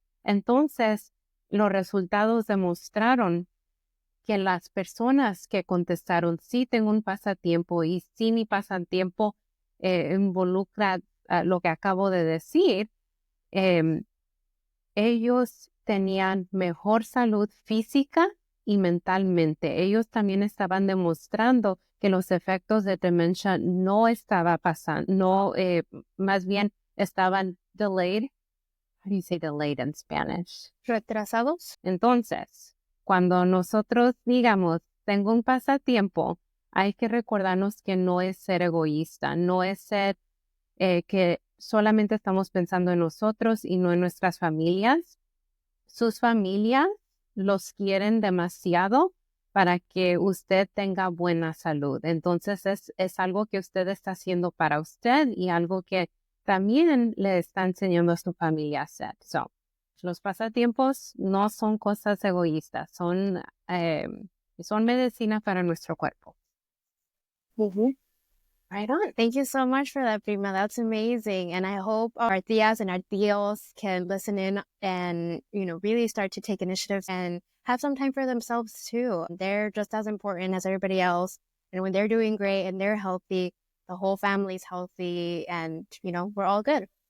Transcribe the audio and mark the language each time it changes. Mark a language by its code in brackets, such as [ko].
[es] Entonces, los resultados demostraron que las personas que contestaron sí tengo un pasatiempo y sí mi pasatiempo involucra lo que acabo de decir, ellos tenían mejor salud física y mentalmente. Ellos también estaban demostrando que los efectos de demencia no estaban pasando, más bien estaban delayed. [en] How do you say delayed in Spanish? [es] Retrasados. Entonces, cuando nosotros digamos, tengo un pasatiempo, hay que recordarnos que no es ser egoísta, no es ser que solamente estamos pensando en nosotros y no en nuestras familias. Sus familias los quieren demasiado para que usted tenga buena salud. Entonces es algo que usted está haciendo para usted y algo que también le está enseñando a su familia a hacer. So, los pasatiempos no son cosas egoístas, son medicina para nuestro cuerpo. [en] Right on. Thank you so much for that, Prima. That's amazing. And I hope our tias and our tios can listen in and, really start to take initiatives and have some time for themselves too. They're just as important as everybody else. And when they're doing great and they're healthy, the whole family's healthy and, we're all good.